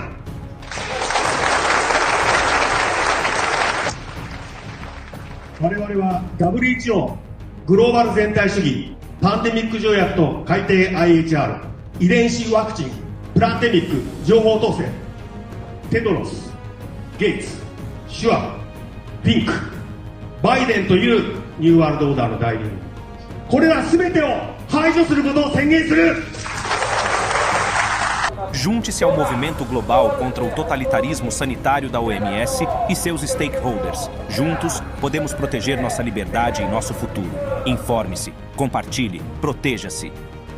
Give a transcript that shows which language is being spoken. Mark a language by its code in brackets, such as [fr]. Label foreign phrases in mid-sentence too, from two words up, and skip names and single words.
[ja] 我々は WHO グローバル全体主義パンデミック条約と改定 IHR 遺伝子ワクチンプランデミック情報統制テドロス、ゲイツ、シュアピンク、バイデンというニューワールドオーダーの代理人、これら全てを排除することを宣言する。 [pt] Junte-se ao movimento global contra o totalitarismo sanitário da OMS e seus stakeholders. Juntos, podemos proteger nossa liberdade e nosso futuro. Informe-se, compartilhe, proteja-se.